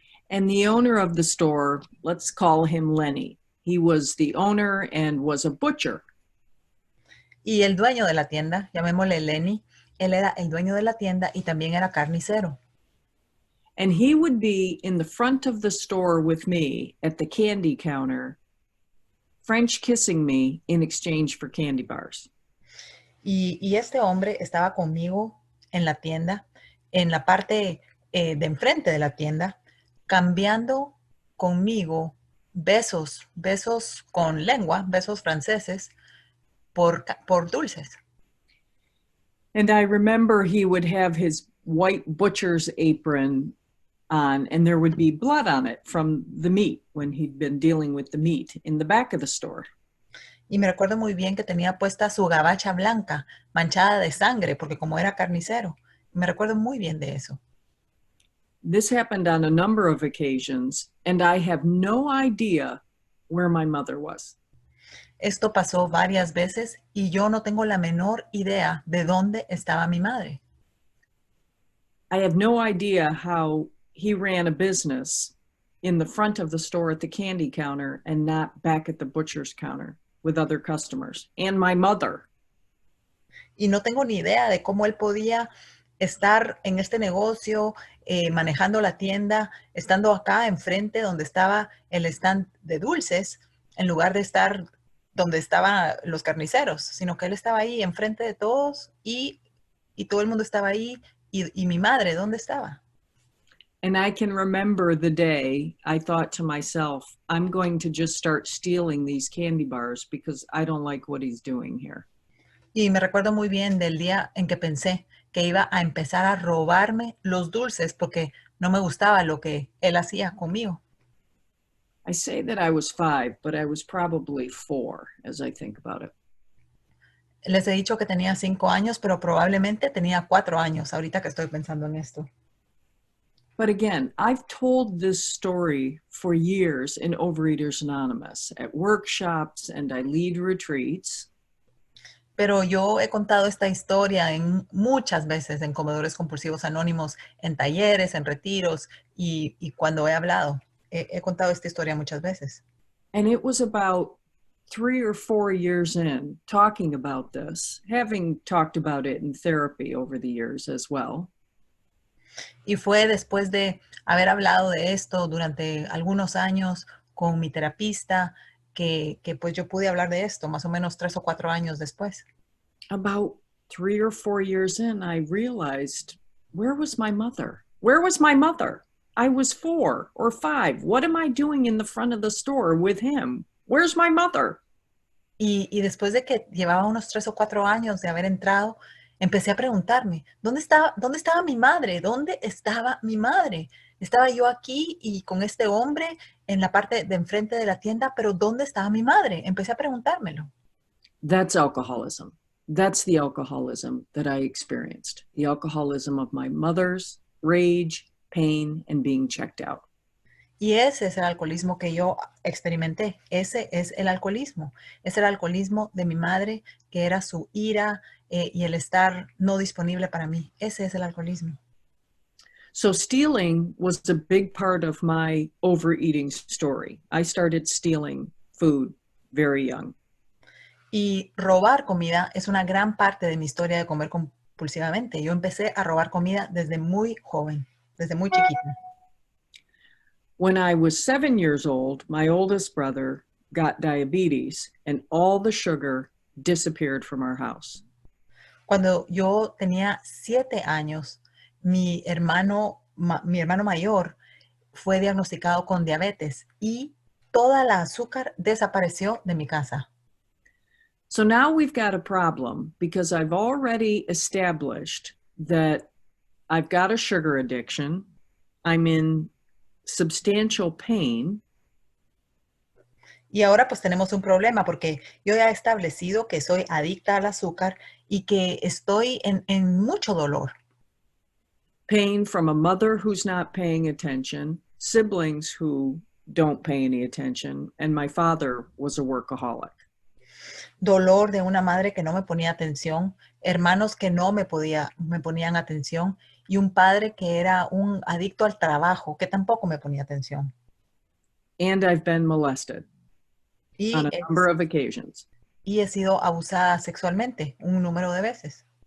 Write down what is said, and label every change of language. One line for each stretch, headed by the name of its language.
English: And the owner of the store, let's call him Lenny. He was the owner and was a butcher.
Spanish: Y el dueño de la tienda, llamémosle Lenny, él era el dueño de la tienda y también era carnicero.
English: And he would be in the front of the store with me at the candy counter, French kissing me in exchange for candy bars.
Spanish: Y este hombre estaba conmigo en la tienda, en la parte de enfrente de la tienda, cambiando conmigo besos con lengua, besos franceses, por dulces.
English: And I remember he would have his white butcher's apron on, and there would be blood on it from the meat when he'd been dealing with the meat in the back of the store.
Spanish: Y me recuerdo muy bien que tenía puesta su gabacha blanca, manchada de sangre, porque como era carnicero. Me recuerdo muy bien de eso.
English: This happened on a number of occasions, and I have no idea where my mother was.
Spanish: Esto pasó varias veces y yo no tengo la menor idea de dónde estaba mi madre.
English: I have no idea how he ran a business in the front of the store at the candy counter and not back at the butcher's counter with other customers, and my mother.
Spanish: Y no tengo ni idea de cómo él podía estar en este negocio, manejando la tienda, estando acá enfrente donde estaba el stand de dulces, en lugar de estar donde estaban los carniceros, sino que él estaba ahí enfrente de todos y todo el mundo estaba ahí y mi madre, ¿dónde estaba?
English: And I can remember the day I thought to myself, I'm going to just start stealing these candy bars because I don't like what he's doing here.
Spanish: Y me recuerdo muy bien del día en que pensé que iba a empezar a robarme los dulces porque no me gustaba lo que él hacía conmigo.
English: I say that I was 5, but I was probably 4 as I think about it.
Spanish: Les he dicho que tenía 5 años, pero probablemente tenía 4 años, ahorita que estoy pensando en esto.
English: But again, I've told this story for years in Overeaters Anonymous at workshops, and I lead retreats.
Spanish: Pero yo he contado esta historia muchas veces en Comedores Compulsivos Anónimos, en talleres, en retiros y cuando he hablado. He contado esta historia muchas veces.
English: And it was about 3 or 4 years in talking about this, having talked about it in therapy over the years as well.
Spanish: Y fue después de haber hablado de esto durante algunos años con mi terapista que pues yo pude hablar de esto más o menos 3 o 4 años después.
English: About 3 or 4 years in, I realized, where was my mother? Where was my mother? I was 4 or 5. What am I doing in the front of the store with him? Where's my mother?
Spanish: Y después de que llevaba unos 3 o 4 años de haber entrado, empecé a preguntarme, ¿dónde estaba mi madre? ¿Dónde estaba mi madre? Estaba yo aquí y con este hombre en la parte de enfrente de la tienda, pero ¿dónde estaba mi madre? Empecé a preguntármelo.
English: That's alcoholism. That's the alcoholism that I experienced. The alcoholism of my mother's rage, pain, and being checked out.
Spanish: Y ese es el alcoholismo que yo experimenté. Ese es el alcoholismo. Es el alcoholismo de mi madre, que era su ira y el estar no disponible para mí. Ese es el alcoholismo.
English: So stealing was a big part of my overeating story. I started stealing food very young.
Spanish: Y robar comida es una gran parte de mi historia de comer compulsivamente. Yo empecé a robar comida desde muy joven, desde muy chiquita.
English: When I was 7 years old, my oldest brother got diabetes and all the sugar disappeared from our house.
Spanish: Cuando yo tenía 7 años, mi hermano mayor fue diagnosticado con diabetes y toda la azúcar desapareció de mi casa.
English: So now we've got a problem because I've already established that I've got a sugar addiction. I'm in substantial pain.
Spanish: Y ahora pues tenemos un problema porque yo ya he establecido que soy adicta al azúcar y que estoy en mucho dolor.
English: Pain from a mother who's not paying attention, siblings who don't pay any attention, and my father was a workaholic.
Spanish: Dolor de una madre que no me ponía atención, hermanos que no me ponían atención y un padre que era un adicto al trabajo que tampoco me ponía atención.
English: And I've been molested on a number of occasions.
Spanish: Y he sido abusada sexualmente un número de veces.